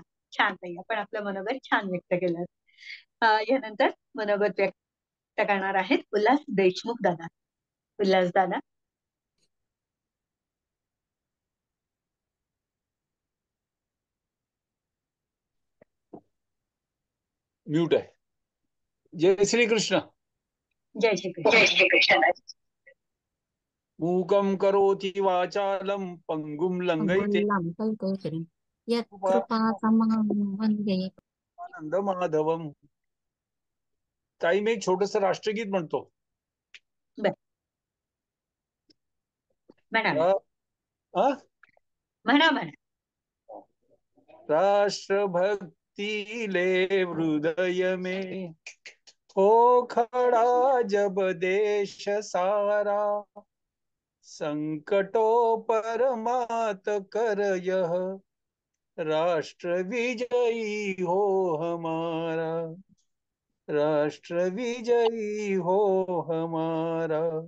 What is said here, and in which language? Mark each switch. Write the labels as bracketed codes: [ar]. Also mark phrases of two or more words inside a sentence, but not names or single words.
[mr] छान ताई, आपण आपलं मनोगत छान व्यक्त केलं. यानंतर मनोगत व्यक्त करणार आहेत उल्हास देशमुख दादा. उल्हास दादा. म्यूट आहे. जय श्री कृष्ण. जय श्री कृष्ण. जय श्री कृष्ण. [sa] मूकं करोति वाचालं पंगुं लंघयते यत्कृपा वंदे. आनंद माधवम. [mr] ताई, मी एक छोटस राष्ट्रगीत म्हणतो. बर, म्हणा अ? म्हणा म्हणा. [hi] राष्ट्रभक्ति ले हृदय में हो खड़ा जब देश सारा, संकटों पर मात कर यह राष्ट्र विजयी हो हमारा, राष्ट्र विजयी हो हमारा।